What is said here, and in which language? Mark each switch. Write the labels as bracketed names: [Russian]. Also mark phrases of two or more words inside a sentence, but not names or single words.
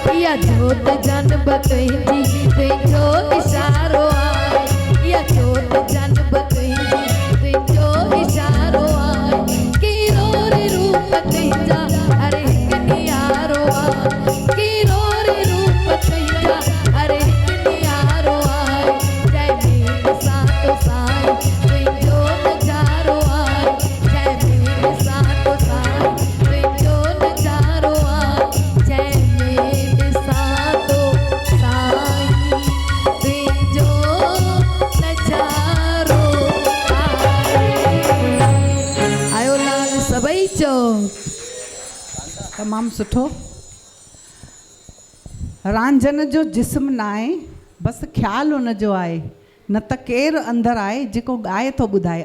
[Sindhi] या जोत जन बकैंदी तुंहिंजो इशारो आहे या जोत जन बकैंदी तुंहिंजो इशारो आहे कीरो रे रूप तुंहिंजा हर हिकु नियारो आहे कीरो रे रूप तुंहिंजा हर हिकु नियारो आहे जय मीत सातो साईं तुंहिंजो नज़ारो आहे जय मीत सातो साईं तुंहिंजो नज़ारो आहे जय मीत सातो साईं तुंहिंजो नज़ारो आहे। आयो लाल सभई चओ तमामु सुठो। रांझन जो जिस्म न आहे बसि ख़्यालु हुनजो आहे न त केरु अंदरि आहे जेको ॻाए थो ॿुधाए।